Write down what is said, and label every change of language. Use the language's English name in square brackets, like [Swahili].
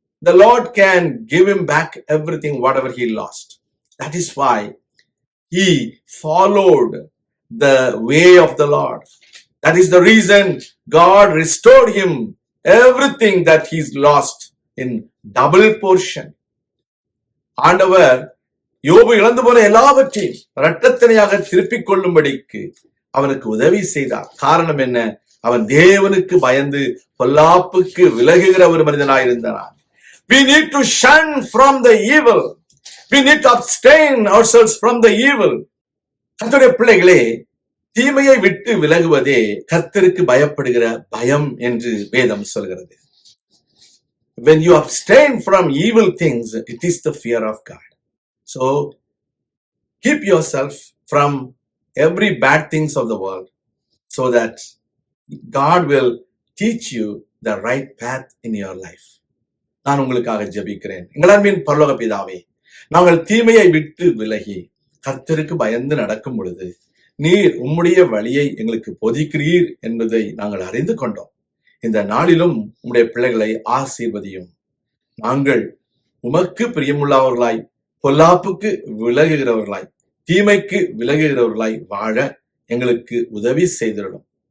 [English] The Lord can give him back everything, whatever he lost. That is why he followed the way of the Lord. That is the reason God restored him everything that he's lost in double portion. [Tamil] ஆண்டவர் யோபு இழந்து போன எல்லாவற்றையும் இரட்டத்தனையாக திருப்பிக் கொள்ளும்படிக்கு அவனுக்கு உதவி செய்தார். காரணம் என்ன? அவன் தேவனுக்கு பயந்து பொல்லாப்புக்கு விலகுகிற ஒரு மனிதனாயிருந்தான். [English] We need to shun from the evil. We need to abstain ourselves from the evil. [Tamil] கர்த்தருடைய பிள்ளைகளே, தீமையை விட்டு விலகுவதே கர்த்தருக்கு பயப்படுகிற பயம் என்று வேதம் சொல்கிறது. [English] When you abstain from evil things, it is the fear of God. So keep yourself from every bad things of the world, so that God will teach you the right path in your life. [Tamil] நான் உங்களுக்காக ஜெபிக்கிறேன். எங்கள் அன்பின் பரலோக பிதாவே, நாங்கள் தீமையை விட்டு விலகி கர்த்தருக்கு பயந்து நடக்கும் பொழுது நீர் உம்முடைய வழியை எங்களுக்கு போதிக்கிறீர் என்பதை நாங்கள் அறிந்து கொண்டோம். இந்த நாளிலும் உம்முடைய பிள்ளைகளை ஆசீர்வதியும். நாங்கள் உமக்கு பிரியமுள்ளவர்களாய், பொல்லாப்புக்கு விலகுகிறவர்களாய், தீமைக்கு விலகுகிறவர்களாய் வாழ எங்களுக்கு உதவி செய்திடலும்.